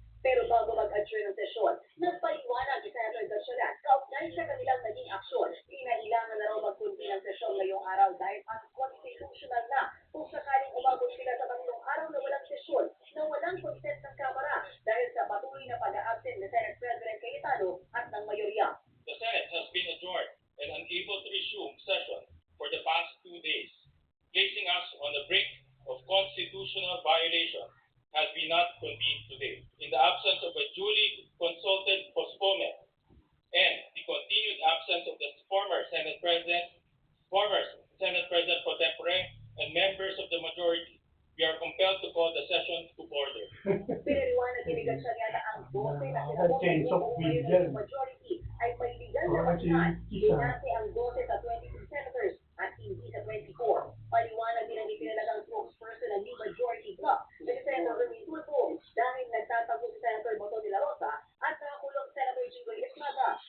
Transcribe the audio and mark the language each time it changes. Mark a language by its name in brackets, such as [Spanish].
[Filipino] Pero bago mag-adjourn ng sesyon, nagpaliwanag si Senator Gatchalian kaugnay sa kanilang naging aksyon. Kinailangan na raw magkundi ng sesyon ngayong araw dahil unconstitutional na kung sakaling umabot sila sa 3 araw na walang sesyon na walang consent ng Kamara dahil sa patuloy na pag-a-absent ni Senate President Cayetano at ng mayorya. [English] The Senate has been adjourned and unable to resume session for the past 2 days, placing us on the brink of constitutional violation had we not convened today. In the absence of a duly consulted postponement and the continued absence of the former Senate President pro tempore, and members of the majority, we are compelled to call the session to order. [Filipino] Pinaliwanag ni Gatchalian na ang 12 na senador ng majority ay may legal na basihan. Binase ang 12 sa 22 senators at hindi sa 24. Paliwanag din ang itinalagang spokesperson ng New Majority Bloc na si Senator Erwin Tulfo dahil nagtatago si Senator Bato de la Rosa at nakakulong Senator Jinggoy Estrada.